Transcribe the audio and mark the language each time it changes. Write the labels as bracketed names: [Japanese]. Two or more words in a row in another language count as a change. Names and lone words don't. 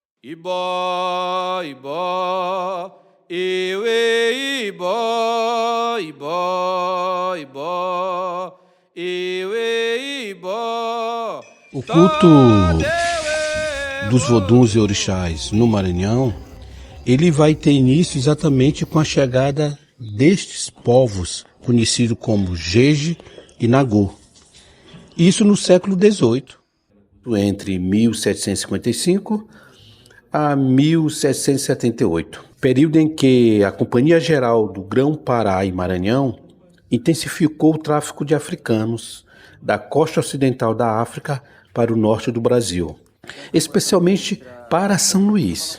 [Portuguese] Ibó, ibó, eue, ibó, ibó, ibó, eue, ibó. O culto dos voduns e orixás no Maranhão, ele vai ter início exatamente com a chegada destes povos, conhecidos como Jeje e Nagô. Isso no século XVIII, entre 1755 a 1778, período em que a Companhia Geral do Grão-Pará e Maranhão intensificou o tráfico de africanos da costa ocidental da África para o norte do Brasil, especialmente para São Luís.